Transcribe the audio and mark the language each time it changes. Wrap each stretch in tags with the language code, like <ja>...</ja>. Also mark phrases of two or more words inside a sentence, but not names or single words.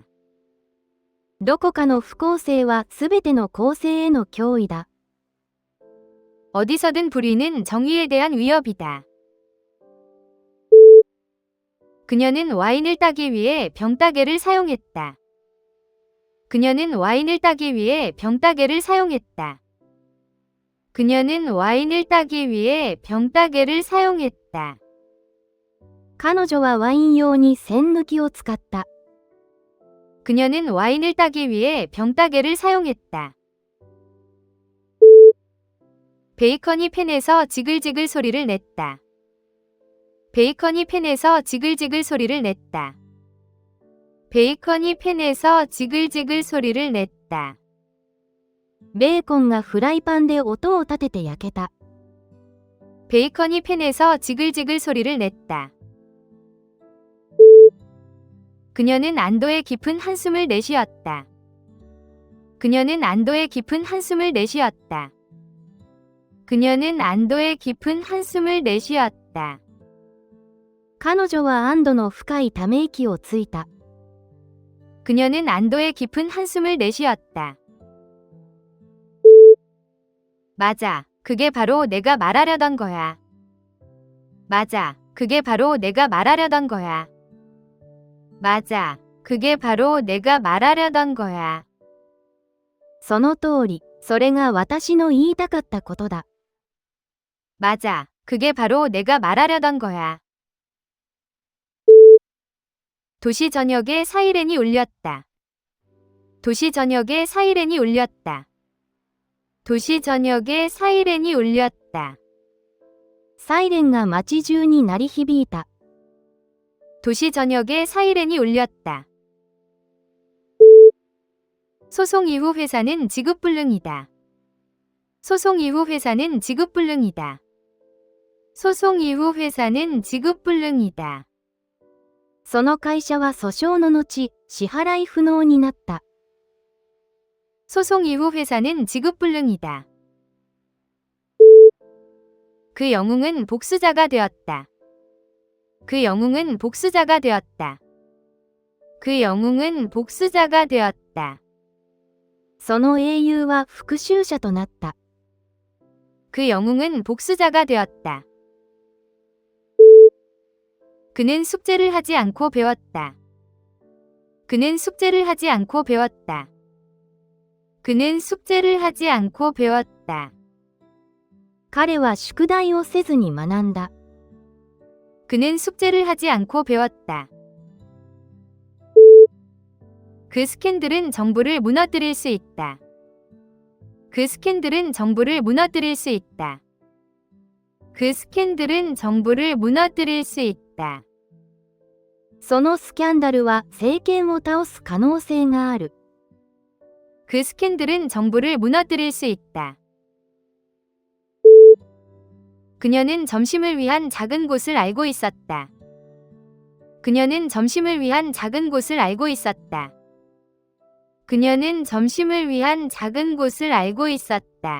<ja>どこかの不公正はすべての公正への脅威だ。</ja> <ko>어디서든 불의는 정의에 대한 위협이다. 그녀는 와인을 따기 위해 병따개를 사용했다. 그녀는 와인을 따기 위해 병따개를 사용했다. 그녀는 와인을 따기 위해 병따개를 사용했다.</ko> <ja>彼女はワイン用に栓抜きを使った。</ja> <ko>그녀는 와인을 따기 위해 병따개를 사용했다. 베이컨이 팬에서 지글지글 소리를 냈다. 베이컨이 팬에서 지글지글 소리를 냈다. 베이컨이 팬에서 지글지글 소리를 냈다.</ko> <ja>ベーコンがフライパンで音を立てて焼けた。</ja> <ko>베이컨이 팬에서 지글지글 소리를 냈다. 그녀는 안도의 깊은 한숨을 내쉬었다. 그녀는 안도의 깊은 한숨을 내쉬었다. 그녀는 안도의 깊은 한숨을 내쉬었다.</ko> <ja>彼女は安堵の深いため息をついた。</ja> <ko>그녀는 안도의 깊은 한숨을 내쉬었다. 맞아, 그게 바로 내가 말하려던 거야. 맞아, 그게 바로 내가 말하려던 거야. 맞아, 그게 바로 내가 말하려던 거야.</ko> <ja>その通り、それが私の言いたかったことだ。</ja> <ko>맞아, 그게 바로 내가 말하려던 거야. 도시 전역에 사이렌이 울렸다. 도시 전역에 사이렌이 울렸다. 도시 전역에 사이렌이 울렸다.</ko> <ja>サイレンが街中に鳴り響いた。</ja> <ko>도시 전역에 사이렌이 울렸다. 소송 이후 회사는 지급불능이다. 소송 이후 회사는 지급불능이다. 소송 이후 회사는 지급불능이다.</ko> <ja>その会社は訴訟の後、支払い不能になった。</ja> <ko>소송 이후 회사는 지급불능이다. 그 영웅은 복수자가 되었다. 그 영웅은 복수자가 되었다. 그 영웅은 복수자가 되었다.</ko> <ja>その英雄は復讐者となった。</ja> <ko>그 영웅은 복수자가 되었다. 그는 숙제를 하지 않고 배웠다. 그는 숙제를 하지 않고 배웠다. 그는 숙제를 하지 않고 배웠다.</ko> <ja>彼は宿題をせずに学んだ。</ja> <ko>그는 숙제를 하지 않고 배웠다. 그 스캔들은 정부를 무너뜨릴 수 있다. 그 스캔들은 정부를 무너뜨릴 수 있다. 그 스캔들은 정부를 무너뜨릴 수 있다.</ko> <ja>そのスキャンダルは政権を倒す可能性がある。</ja> <ko>그 스캔들은 정부를 무너뜨릴 수 있다. 그녀는 점심을 위한 작은 곳을 알고 있었다. 그녀는 점심을 위한 작은 곳을 알고 있었다. 그녀는 점심을 위한 작은 곳을 알고 있었다.</ko>